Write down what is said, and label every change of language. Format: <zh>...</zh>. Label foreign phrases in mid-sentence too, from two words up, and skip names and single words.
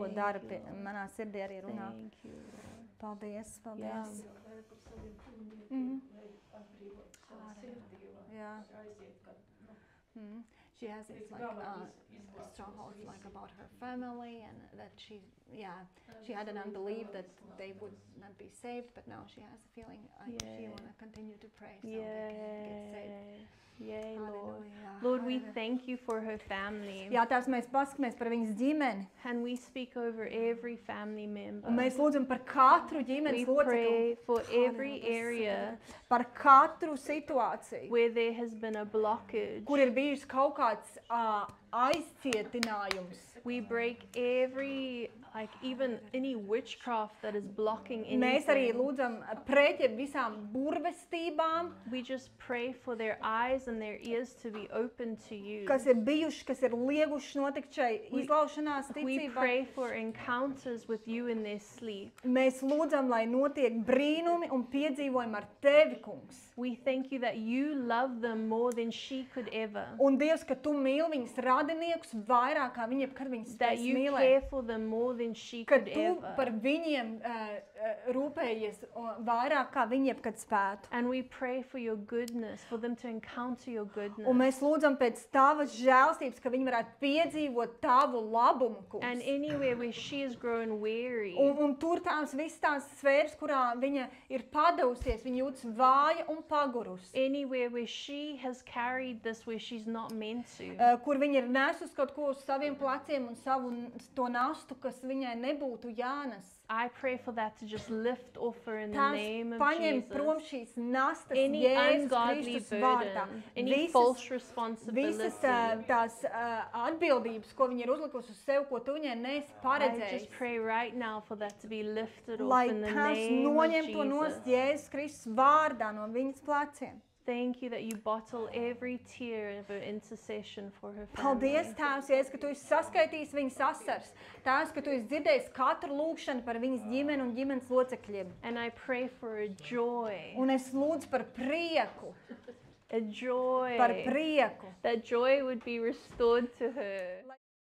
<en>Thank</en> <lv>dara,</lv> <en>you, Lord.</en> <lv>manā sirdī arī runā.</lv> <en>Thank you, Lord.</en> <lv>Paldies, paldies.</lv> <en>Yeah. Mhm. Yeah. Mhm. She has this like strongholds like about her family and that she had an unbelief that they would not be saved, but now she has a feeling she Yeah. want to continue to pray so they can get saved. Yay. Yay, Lord. Hallelujah. Lord, we Hallelujah. thank you for her family.</en> <lv>Jā, tās mēs paskatāmies par viņas ģimeni,</lv> <en>And we speak over every family member.</en> <lv>un mēs lūdzam par katru</lv> <en>We</en> <lv>ģimenes locekli,</lv> <en>pray for every area</en> <lv>par katru situāciju,</lv> <en>where there has been a blockage.</en> <lv>kur ir bijis kaut kāds aizcietinājums.</lv> <en>We break every, like even any witchcraft that is blocking</en> <lv>Mēs arī</lv> <en>anything.</en> <lv>lūdzam pret jeb visām burvestībām,</lv> <en>We just pray for their eyes and their ears to be open to you.</en> <lv>kas ir bijuši, kas ir lieguši notikt šai</lv> <en>We-</en> <lv>izlaušanās</lv> <en>We</en> <lv>ticībā.</lv> <en>pray for encounters with you in their sleep.</en> <lv>Mēs lūdzam, lai notiek brīnumi un piedzīvojumi ar tevi, kungs.</lv> <en>We thank you that you love them more than she could ever.</en> <lv>Un Dievs, ka tu mīli viņas radiniekus vairāk, kā viņi jebkad viņas</lv> <en>That</en> <lv>spēs</lv> <en>you</en> <lv>mīlēt.</lv> <en>care for them more than she</en> <lv>Ka</lv> <en>could</en> <lv>tu par</lv> <en>ever.</en> <lv>viņiem rūpējies vairāk, kā viņi jebkad spētu.</lv> <en>And we pray for your goodness, for them to encounter your goodness.</en> <lv>Un mēs lūdzam pēc tavas žēlstības, ka viņi varētu piedzīvot tavu labumu,</lv> <en>And</en> <lv>kungs.</lv> <en>anywhere where she has grown weary,</en> <lv>Un tur tās visas tās sfēras, kurā viņa ir padavusies, viņa jūtas vāja un pagurusi.</lv> <en>anywhere where she has carried this where she's not meant to.</en> <lv>Kur viņa ir nesus kaut ko uz saviem pleciem un savu to nastu, kas viņai nebūtu jānes.</lv> <en>I pray for that to just lift off her in the</en> <lv>Tās</lv> <en>name of</en> <lv>paņem</lv> <en>Jesus.</en> <lv>prom šīs nastas</lv> <en>Any</en> <lv>Jēzus</lv> <en>ungodly</en> <lv>Kristus vārdā.</lv> <en>burden, any false responsibility.</en> <lv>Visas tās atbildības, ko viņa ir uzlikusi uz sevi, ko tu viņai neesi</lv> <en>I</en> <lv>paredzējis.</lv> <en>just pray right now for that to be lifted off</en> <lv>Lai</lv> <en>in the</en> <lv>tās</lv> <en>name of</en> <lv>noņem to nost</lv> <en>Jesus.</en> <lv>Jēzus Kristus vārdā no viņas pleciem.</lv> <en>Thank you that you bottle every tear of her intercession for her</en> <lv>Paldies,</lv> <en>family.</en> <lv>Tēvs, Jēzus, ka tu esi saskaitījis viņas asars. Tēvs, ka tu esi dzirdējis katru lūgšanu par viņas ģimeni un ģimenes locekļiem.</lv> <en>And I pray for a joy,</en> <lv>Un es lūdzu par prieku,</lv> <en>a joy,</en> <lv>par prieku.</lv> <en>that joy would be restored to her.</en>